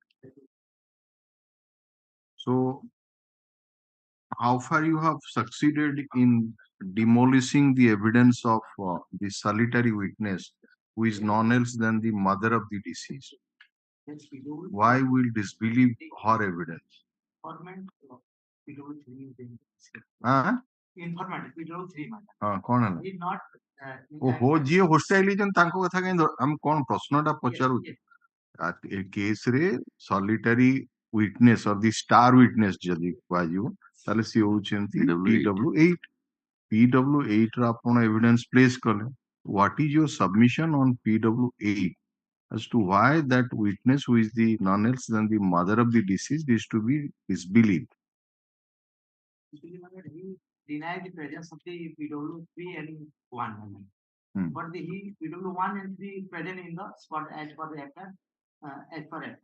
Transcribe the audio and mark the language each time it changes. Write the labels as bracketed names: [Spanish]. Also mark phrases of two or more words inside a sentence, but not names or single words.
[English] So how far you have succeeded in demolishing the evidence of the solitary witness, who is none else than the mother of the deceased? Why will disbelieve her evidence? [Hindi] हाँ कौन है ओहो जी [Odia] होस्टाइल ହେଇଛନ୍ତି ତାଙ୍କ କଥା କାଇଁ ଆମେ କଣ ପ୍ରଶ୍ନଟା ପଚାରୁଛୁ ଏ କେସ୍ ରେ [English] solitary witness of the star witness [Odia] ଯଦି କୁହାଯିବ ତାହେଲେ ସିଏ ହଉଛନ୍ତି PW8 PW8 ର ଆପଣ [English] evidence place କଲେ what is your submission on PW8 as to why that witness, who is the none else than the mother of the deceased, is to be disbelieved? He denied the presence of the PW3 and 1. But the PW1 and 3 present in the spot as per the actor, as per actor.